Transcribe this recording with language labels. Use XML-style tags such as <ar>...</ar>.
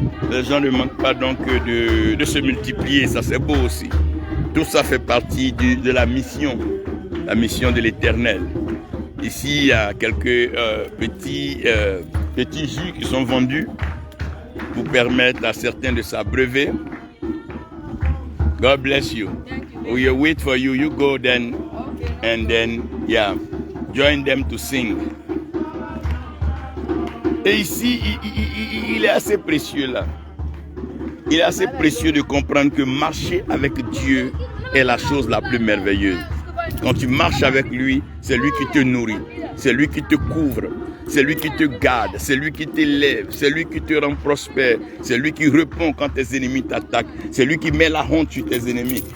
<fr>Les gens ne manquent pas donc de se multiplier. Ça, c'est beau aussi. Tout ça fait partie de la mission de l'Éternel. Ici, il y a quelques petits jus qui sont vendus pour permettre à certains de s'abreuver.</fr> <en>God bless you. We will wait for you. You go then, and then, yeah, join them to sing.</en> <fr>Et ici, il est assez précieux là. Il est assez précieux de comprendre que marcher avec Dieu est la chose la plus merveilleuse. Quand tu marches avec lui, c'est lui qui te nourrit, c'est lui qui te couvre, c'est lui qui te garde, c'est lui qui t'élève, c'est lui qui te rend prospère, c'est lui qui répond quand tes ennemis t'attaquent, c'est lui qui met la honte sur tes ennemis.</fr>